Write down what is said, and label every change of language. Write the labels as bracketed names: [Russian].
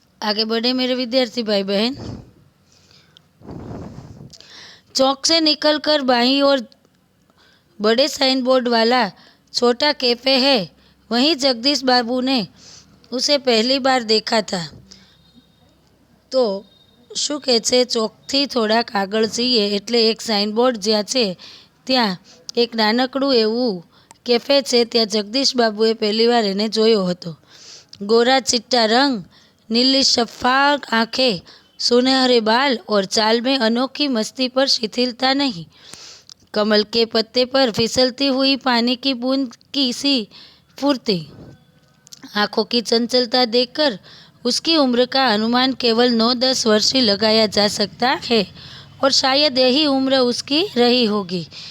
[Hindi] आगे बढ़े मेरे विद्यार्थी भाई बहन। चौक से निकलकर बाईं ओर बड़े साइन बोर्ड वाला छोटा कैफे है, वहीं जगदीश बाबू ने उसे पहली बार देखा था। तो [Gujarati] શું કહે છે, ચોકથી થોડાક આગળ જઈએ એટલે એક સાઇનબોર્ડ જ્યાં છે ત્યાં એક નાનકડું એવું કેફે છે। ત્યાં જગદીશ બાબુએ પહેલીવાર એને જોયો હતો। [Hindi] गोरा चिट्टा रंग, नीली शफाफ आंखें, सुनहरे बाल और चाल में अनोखी मस्ती पर शिथिलता नहीं। कमल के पत्ते पर फिसलती हुई पानी की बूंद की सी फुर्ती। आंखों की चंचलता देखकर उसकी उम्र का अनुमान केवल 9-10 वर्ष ही लगाया जा सकता है और शायद यही उम्र उसकी रही होगी।